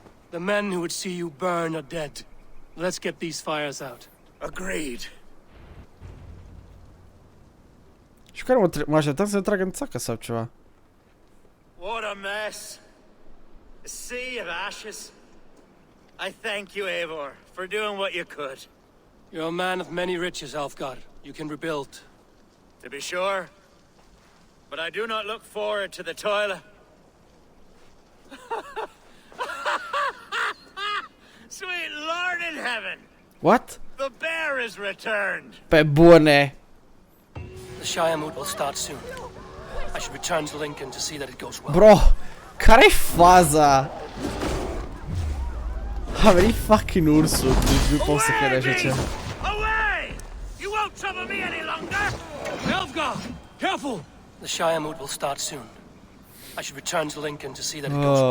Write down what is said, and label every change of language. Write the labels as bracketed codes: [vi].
[en] The men who would see you burn are dead. Let's get these fires out. Agreed. [ro] Și care mă așteptam să tragă în țacă sau ceva. [en] What a mess. A sea of ashes. I thank you, Eivor, for doing what you could. You're a man of many riches, Alfgar. You can rebuild. To be sure. But I do not look forward to the toil. Sweet Lord in heaven! What? The bear is returned! [ro] Pe bune! [en] The Shire will start soon. I should return to Lincoln to see that it goes well. [ro] Bro, care-i faza? A venit fucking ursul, deci nu pot să cred așa ceva. [en] Away! You won't trouble me any longer! Alfgar! Careful! The Shire will start soon. I should return to Lincoln to see that it goes well.